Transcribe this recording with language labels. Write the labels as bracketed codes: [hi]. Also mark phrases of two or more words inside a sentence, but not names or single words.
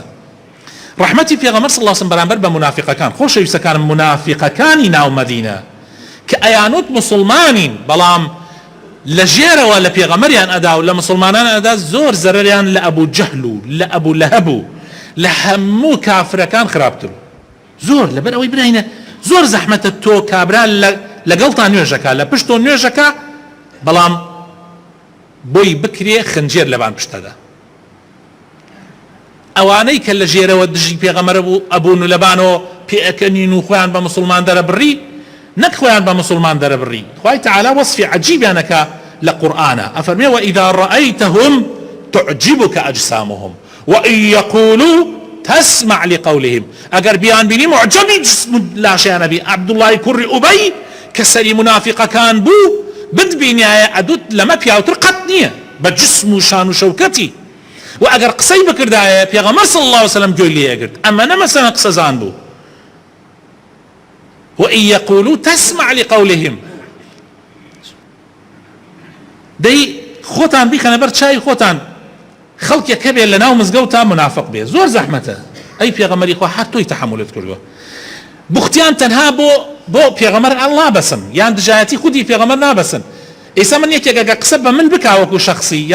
[ckb] ڕەحمەتی پێغەمبەر [ar] صلی الله علیه وسلم [ckb] بەرامبەر بە منافقەکان، خۆشەویستەکانم منافقەکانی ناو مەدینە کە ئەیانوت مسلمانین بەڵام لە ژێرەوە لە پێغەمبەریان ئەدا و لە مسلمانان ئەدا زۆر زەرەریان لە ئەبوو جەهل و لە ئەبوو لەهەب و لە هەموو کافرەکان خراپتر، زۆر لەبەر ئەوەی براینە زۆر زەحمەتە تۆ کابرا لەگەڵتا نوێژەکە، لە پشت تۆ نوێژەکە، بەڵام بۆی بکرێ خنجێر لەبان پشتەدا. ئەوانەی کە لە ژێرەوە دژی پێغەمبەر ئەبوون و لەبانەوە پێئەکەنین و خۆیان بە مسلمان دەرەبڕی، نەک خۆیان بە مسلمان دەرەبڕی. خوای تەعالا وەصفی عەجیبیانەکە لە قورئانە، ئەفەرمێ [ar] وئیذا ڕەئەیتەهم تعجبك أجسامهم وإن يقولوا تسمع لقولهم. [ckb] ئەگەر بیان بینی معجبی جسم لاشیانە بی. عەبدوڵڵای کوڕی ئوبەی کە سەری منافقەکان بوو بتبینایە ئەدوت لەمە پیاوتر قەت نییە بە جسم و شان و شەوکەتی، و ئەگەر قسەی بکردایە پێغەمبەر [ar] صلی الله علیه وسلم [ckb] گوێی لێ ئەگرت. ئەمە نەمەسەلەن قسەزان بوو. [ar] وإن يقولوا تسمع لقولهم [ckb] دەی خۆتان بیخەنە بەر چای خۆتان خەڵکێک هەبێ لە ناو مزگەوتە منافق بێ زۆر زەحمەتە ئەی پێغەمبەری خوا هەر تۆی تەحملت کردووە بوختیان تەنها بۆ پێغەمبەر نابەسن یان دژایەتی خودی پێغەمبەر نابەسن ئێستا من یەکێک ئەگە قسە بە من بکا وەکو شەخصی یان